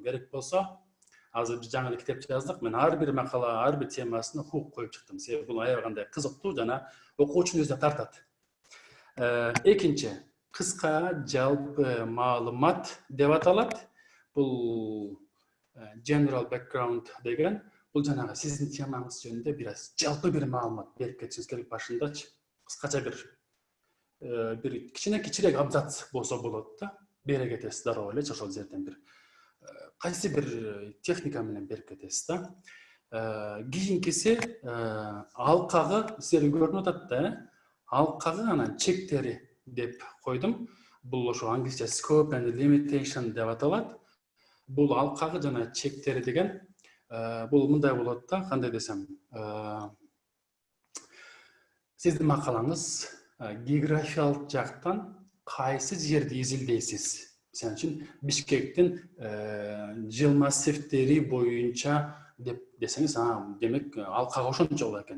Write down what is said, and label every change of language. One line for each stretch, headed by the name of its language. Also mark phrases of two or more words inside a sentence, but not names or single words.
Kyrgyz: Керек болсо, азыр биз жаңы китеп жаздык. Мен ар бир макала, ар бир темасына хук коюп чыктым. Себеби бул аябай кандай кызыктуу жана окуучунун өзүнө тартат. Экинчи, кыска жалпы маалымат деп аталат. Бул
English: general background
Kyrgyz: деген, бул жанагы сиздин темаңыз жөнүндө бир аз жалпы бир маалымат берип кетишиңиз керек башындачы. Кыскача бир кичирээк абзац болсо болот да. Бере кетесиз дароо эле ошол жерден бир кайсы бир техника менен берип кетесиз да. Кийинкиси алкагы силерге көрүнүп атат да. Алкагы анан чектери деп койдум. Бул ошо англисче
English: scope and limitation
Kyrgyz: деп аталат. Бул алкагы жана чектери деген бул мындай болот да, кандай десем, сиздин макалаңыз географиялык жактан кайсы жерди изилдейсиз? Мисалы үчүн Бишкектин жыл массивдери боюнча деп десеңиз, демек алкага ошончо болот экен.